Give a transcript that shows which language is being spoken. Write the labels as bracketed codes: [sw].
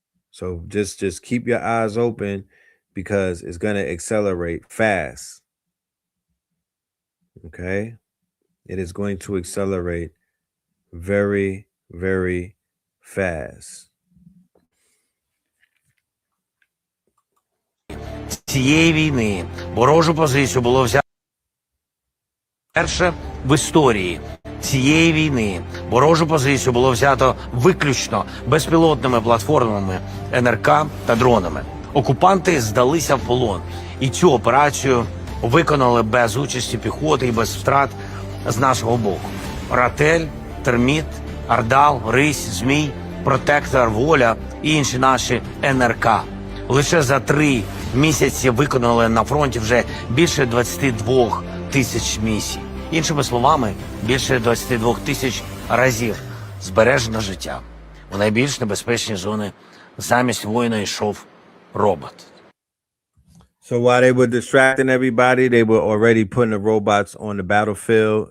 [en] So just keep your eyes open, because it's going to accelerate fast. Okay. It is going to accelerate very, very fast. [uk] Цієї війни ворожу позицію було взято вперше в історії. Цієї війни ворожу позицію було взято виключно безпілотними платформами НРК та дронами. Окупанти здалися в полон, і цю операцію виконали без участі піхоти і без втрат з нашого боку. Ратель, Терміт, Ардал, Рись, Змій, Протектор, Воля і інші наші НРК. Лише за 3 місяці виконали на фронті вже більше 22 тисяч місій. Іншими словами, більше 22 тисяч разів збережено життя. У найбільш небезпечні зони замість воїна йшов робот. [en] So while they were distracting everybody, they were already putting the robots on the battlefield.